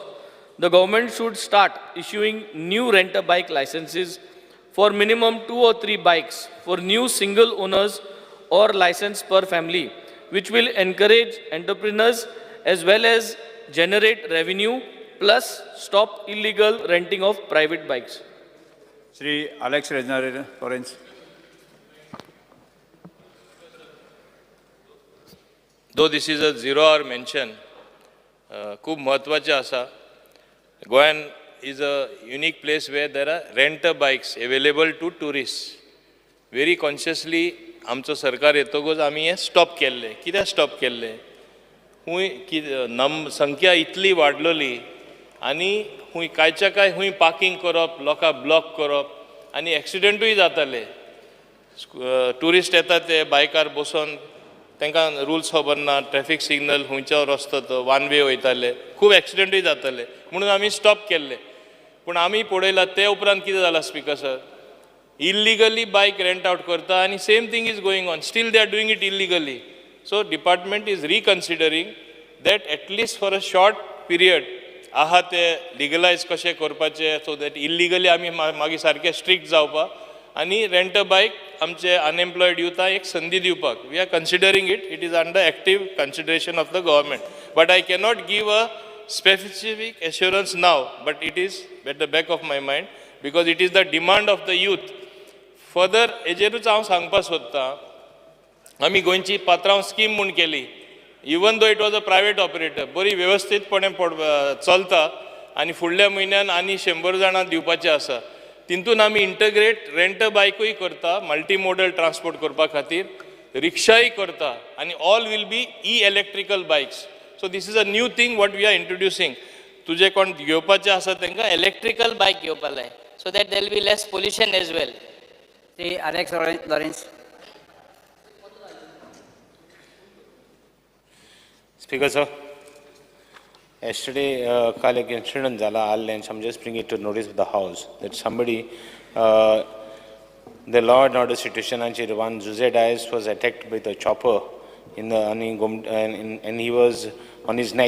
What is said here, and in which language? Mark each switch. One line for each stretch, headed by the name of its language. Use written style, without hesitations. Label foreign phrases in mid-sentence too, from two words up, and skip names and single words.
English: The government should start issuing new rent-a-bike licenses for minimum 2 or 3 bikes for new single owners or license per family, which will encourage entrepreneurs as well as generate revenue plus stop illegal renting of private bikes. Sri Alex Reznare, Lawrence. Though this is a 0-hour mention,
Konkani: खूब महत्वाचें आसा.
English: Goan is a unique place where there are renter bikes available to tourists. Very consciously,
Konkani: आमचो सरकार येतगोच आमी हे स्टॉप केल्ले. कित्याक स्टॉप केल्ले? हुंय संख्या इतली वाडलेली आनी हुंय कांयच्या काय हुंय पार्किंग करप, लोकांक ब्लॉक करप आनी एक्सिडेंटूय जाताले. टुरिस्ट येतात ते बायकार बसून तांकां रुल्स खबर ना, ट्रॅफिक सिग्नल खंयचो रस्तो तो वन वे वयताले, खूब एक्सिडेंटूय जाताले म्हणून आमी स्टॉप केल्ले. पूण आमी पळयलां ते उपरांत कितें जालां
English: Speaker sir,
Konkani: इल्लिगली बायक
English: rent out
Konkani: करता आनी
English: same thing is going on, still they are doing it illegally. so department is reconsidering that at least for a short period
Konkani: आहा ते लिगलायज कशें करपाचें,
English: so that illegally
Konkani: आमी मागीर सारके स्ट्रिक्ट जावपाक आनी
English: rent a bike
Konkani: आमचे
English: unemployed youthak
Konkani: एक संदी दिवपाक.
English: We are considering it, it is under active consideration of the government. But I cannot give a specific assurance now, but it is at the back of my mind because it is the demand of the youth. Further,
Konkani: हेजेरूच हांव सांगपाक सोदतां, आमी गोंयची पात्रांव स्कीम म्हूण केली.
English: even though it was a private operator,
Konkani: बरी वेवस्थीतपणे चलता आनी फुडल्या म्हयन्यान आनी 100 जाणां दिवपाचें आसा. तितून आमी
English: integrate rent bikeuy
Konkani: करता,
English: multi modal transport
Konkani: करपा खातीर, रिक्षाय करता, आनी
English: all will be electrical bikes. So this is a new thing what we are introducing.
Konkani: तुजे कोण घेवपाचे आसा तांकां
English: electrical bike
Konkani: घेवपा जाय,
English: so that there be less pollution as well. Alex Lawrence. Speaker, sir. Yesterday,
Konkani: kal ek incident zala
English: all lengths. I'm just bringing it to notice of the House that somebody, the law and order situation, and one Zuzedais was attacked by the chopper in the and he was on his neck.